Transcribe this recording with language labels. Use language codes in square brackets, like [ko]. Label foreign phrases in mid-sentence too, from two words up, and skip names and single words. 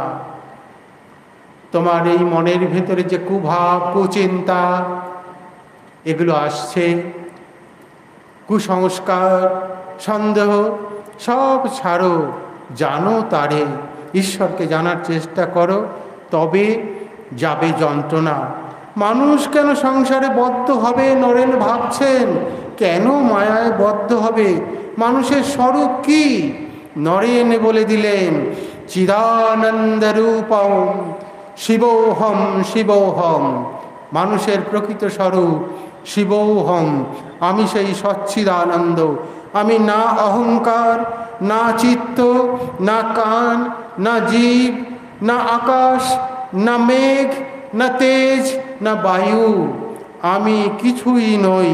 [bn] তোমার এই মনের ভেতরে যে কুভাব, কুচিন্তা এগুলো আসছে, কুসংস্কার, সন্দেহ, সব ছাড়ো, জানো তারে, ঈশ্বরকে জানার চেষ্টা করো, তবে যাবে যন্ত্রণা। মানুষ কেন সংসারে বদ্ধ হবে? নরেন ভাবছেন, কেন মায়ায় বদ্ধ হবে? মানুষের স্বরূপ কি? নরেন বলে দিলেন, [sa] চিদানন্দ রূপম শিবোহম শিবোহম। [bn] মানুষের প্রকৃত স্বরূপ শিবোহম, আমি সেই সচ্চিদানন্দ। আমি না অহংকার, না চিত্ত, না কান, না জীব, না আকাশ, না মেঘ, না তেজ, না বায়ু, আমি কিছুই নই।